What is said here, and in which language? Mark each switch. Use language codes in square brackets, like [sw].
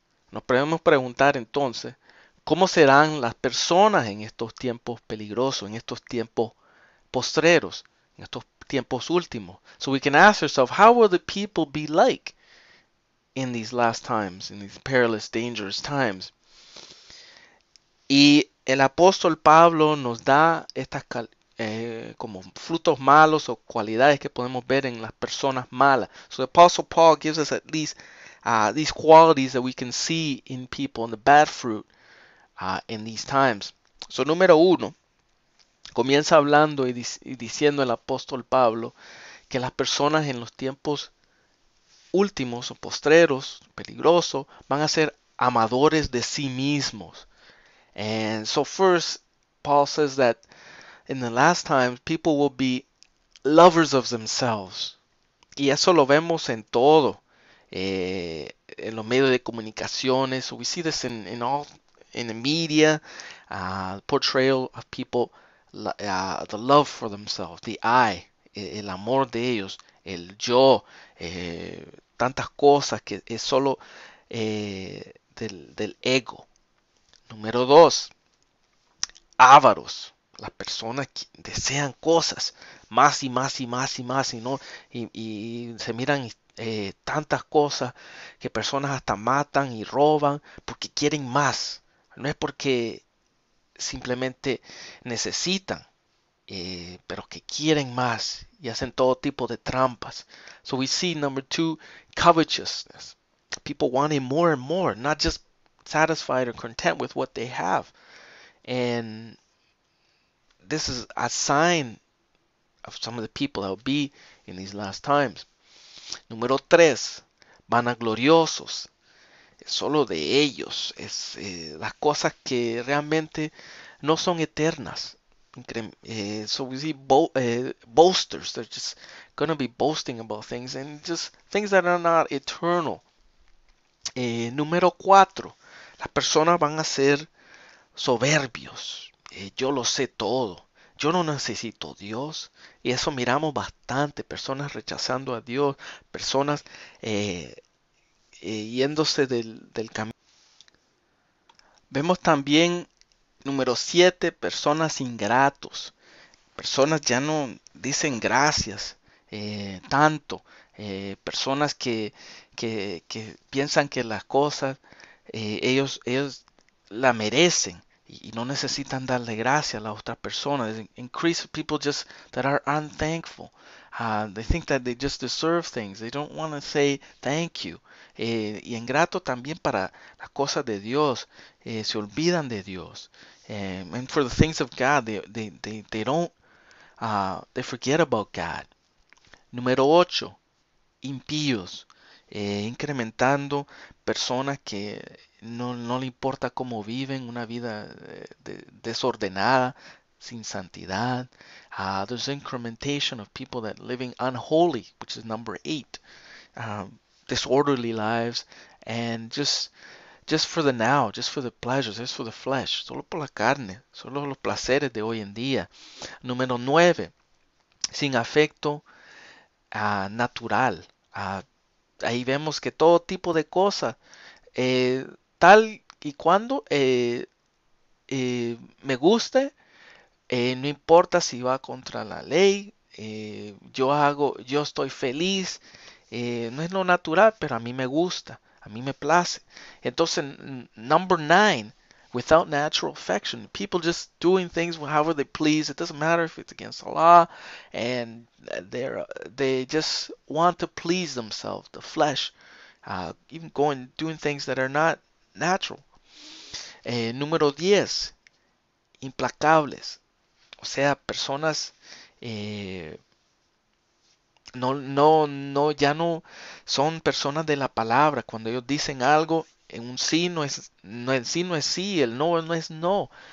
[es] Nos podemos preguntar entonces, ¿cómo serán las personas en estos tiempos peligrosos, en estos tiempos postreros, en estos tiempos últimos? [en] So we can ask ourselves, how will the people be like in these last times, in these perilous, dangerous times? [es] Y el apóstol Pablo nos da estas como frutos malos o cualidades que podemos ver en las personas malas. [en] So the apostle Paul gives us at least these qualities that we can see in people, in the bad fruit in these times. [es] So número uno, comienza hablando y diciendo el apóstol Pablo que las personas en los tiempos últimos o postreros, peligrosos, van a ser amadores de sí mismos. [en] And so first, Paul says that in the last times, people will be lovers of themselves. [es] Y eso lo vemos en todo, en los medios de comunicaciones. [en] So we see this in the media, portrayal of people, the love for themselves, the I, [es] el amor de ellos, el yo, tantas cosas que es solo del ego. Número dos, ávaros. Las personas que desean cosas más y más y más y más y no y se miran tantas cosas que personas hasta matan y roban porque quieren más. No es porque simplemente necesitan, pero que quieren más y hacen todo tipo de trampas. [en] So we see number two, covetousness. People wanting more and more, not just satisfied or content with what they have. And this is a sign of some of the people that will be in these last times. [es] Número tres, vanagloriosos. Es solo de ellos. Es las cosas que realmente no son eternas. [en] So we see boasters. They're just going to be boasting about things and just things that are not eternal. [es] Número cuatro, las personas van a ser soberbios. Yo lo sé todo. Yo no necesito Dios. Y eso miramos bastante. Personas rechazando a Dios. Personas yéndose del camino. Vemos también, número 7, personas ingratos. Personas ya no dicen gracias tanto. Personas que piensan que las cosas ellos la merecen y no necesitan darle gracias a las otras personas. [en] Increase people just that are unthankful. They think that they just deserve things. They don't want to say thank you. [es] Y ingrato también para las cosas de Dios. Se olvidan de Dios. [en] And for the things of God, they don't, they forget about God. [es] Número 8, impíos, incrementando personas que no le importa cómo viven, una vida desordenada, sin santidad. [en] There's incrementation of people that living unholy, which is number 8. Disorderly lives and just for the now, just for the pleasures, just for the flesh, [es] solo por la carne, solo los placeres de hoy en día. Número 9, sin afecto natural. Ahí vemos que todo tipo de cosas, tal y cuando me guste, no importa si va contra la ley, yo estoy feliz, no es lo natural, pero a mí me gusta, a mí me place. [en] Entonces, number 9, without natural affection, people just doing things however they please. It doesn't matter if it's against the law, and they just want to please themselves, the flesh, even doing things that are not natural. [es] Número 10, implacables, o sea, personas eh, ya no son personas de la palabra. Cuando ellos dicen algo, en un sí no es sí, el no es no.